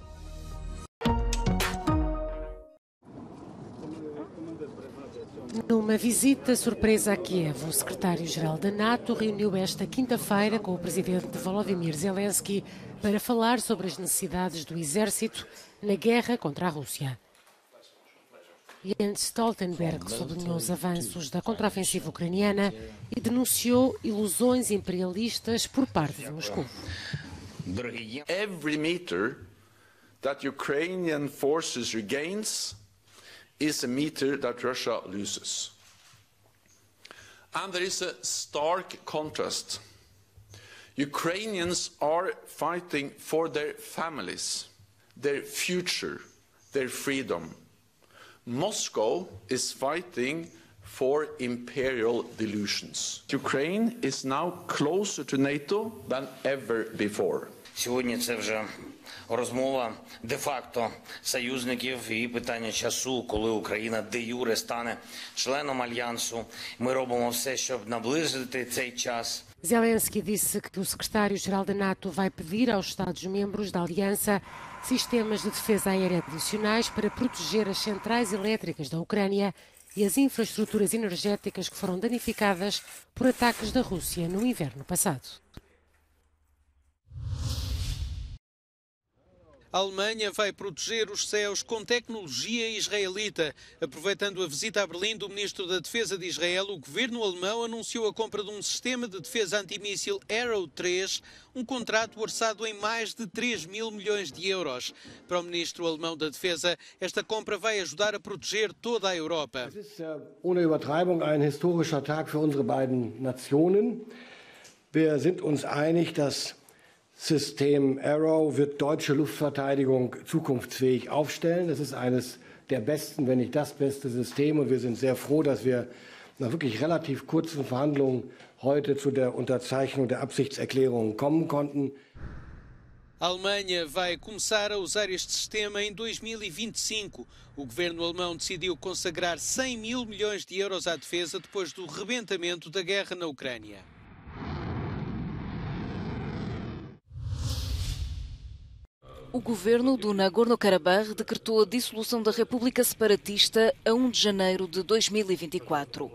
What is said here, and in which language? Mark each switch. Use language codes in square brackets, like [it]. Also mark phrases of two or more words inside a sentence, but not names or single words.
[pt] Numa visita surpresa a Kiev, o secretário-geral da NATO reuniu esta quinta-feira com o presidente Volodymyr Zelensky para falar sobre as necessidades do exército na guerra contra a Rússia. Jens Stoltenberg sublinhou os avanços da contraofensiva ucraniana e denunciou ilusões imperialistas por parte de Moscou. [en] Every meter that Ukrainian forces regains is a meter that Russia loses. And there is a stark contrast. Ukrainians are fighting for their families, their future, their freedom. Moscow is fighting for imperial delusions. Ukraine is now closer to NATO than ever before. [uk] Сьогодні це вже розмова де-факто союзників і питання часу, коли Україна де-юре стане членом альянсу. Ми робимо все, щоб наблизити цей час. [pt] Zelensky disse que o secretário-geral da NATO vai pedir aos Estados-membros da aliança sistemas de defesa aérea adicionais para proteger as centrais elétricas da Ucrânia e as infraestruturas energéticas que foram danificadas por ataques da Rússia no inverno passado. A Alemanha vai proteger os céus com tecnologia israelita. Aproveitando a visita a Berlim do ministro da Defesa de Israel, o governo alemão anunciou a compra de um sistema de defesa antimíssil Arrow 3, um contrato orçado em mais de 3 mil milhões de euros. Para o ministro alemão da Defesa, esta compra vai ajudar a proteger toda a Europa. [de] Es ist ohne Übertreibung ein historischer Tag für unsere beiden Nationen. Wir sind uns einig, dass System Arrow wird deutsche Luftverteidigung zukunftsfähig aufstellen. Das ist eines der besten, wenn nicht das beste System. Und wir sind sehr froh, dass wir nach wirklich relativ kurzen Verhandlungen heute zu der Unterzeichnung der Absichtserklärungen kommen konnten. [pt] A Alemanha vai começar a usar este sistema em 2025. O governo alemão decidiu consagrar 100 mil milhões de euros à defesa depois do rebentamento da guerra na Ucrânia. O governo do Nagorno-Karabakh decretou a dissolução da República Separatista a 1 de janeiro de 2024.